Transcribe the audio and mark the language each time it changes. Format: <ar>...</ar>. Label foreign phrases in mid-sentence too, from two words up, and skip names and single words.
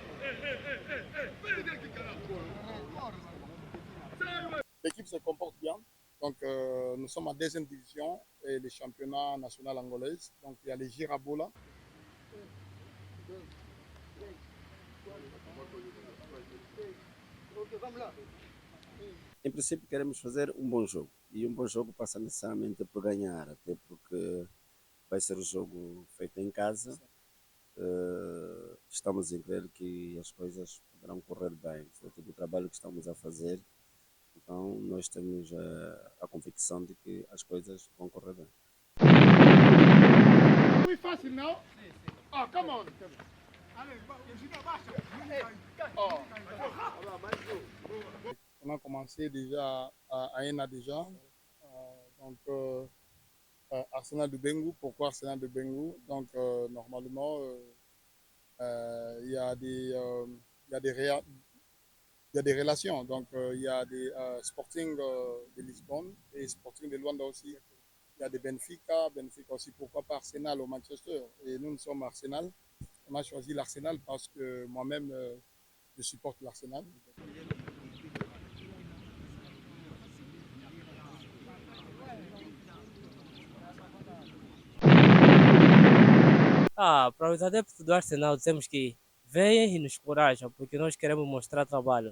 <fr>L'équipe se comporte bien. Donc, nous sommes en deuxième division et les championnats national angolais. Donc, il y a les Girabola.</fr> <pt>Em princípio, queremos fazer um bom jogo. E um bom jogo passa necessariamente por ganhar, até porque vai ser um jogo feito em casa. Estamos a crer que as coisas poderão correr bem, fruto do trabalho que estamos a fazer. Então, nós temos a convicção de que as coisas vão correr bem. Muito fácil, não?</pt> <en>Ah, come on.</en> <fr>On a commencé déjà à ENA déjà. Donc, Arsenal de Bengu. Pourquoi Arsenal de Bengu? Donc, normalement, il y a des relations. Donc, il y a des Sporting de Lisbonne et Sporting de Luanda aussi. Il y a des Benfica aussi. Pourquoi pas Arsenal au Manchester? Et nous sommes Arsenal. On a choisi l'Arsenal parce que moi-même, je supporte l'Arsenal.</fr> <pt>Para os adeptos do Arsenal, dizemos que venham e nos corajam, porque nós queremos mostrar trabalho.</pt>